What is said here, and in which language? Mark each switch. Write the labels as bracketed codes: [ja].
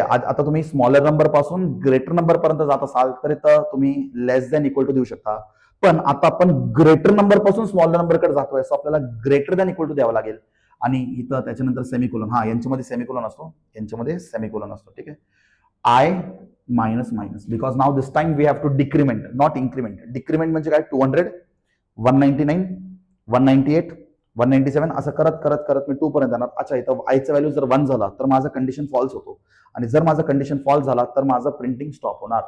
[mr] आता तुम्ही smaller number पासून ग्रेटर नंबर पर्यंत जात असाल तर इथं तुम्ही लेस दॅन इक्वल टू देऊ शकता. पण आता आपण ग्रेटर नंबर पासून स्मॉलर नंबरकडे जातोय, सो आपल्याला ग्रेटर दॅन इक्वल टू द्यावं लागेल. आणि इथं त्याच्यानंतर सेमिकोलॉन, यांच्यामध्ये सेमिकोलॉन असतो, यांच्यामध्ये सेमिकोलॉन असतो. ठीक आहे. [en] I minus minus, because now this time we have to decrement not increment. [mr] Decrement म्हणजे काय, 200, 199, 198, 197 असं करत करत करत मी 2 पर्यंत जाणार. अच्छा, इथं आयचा व्हॅल्यू जर 1 झाला तर माझा कंडिशन फॉल्स होतो, आणि जर माझा कंडिशन फॉल्स झाला तर माझं प्रिंटिंग स्टॉप होणार.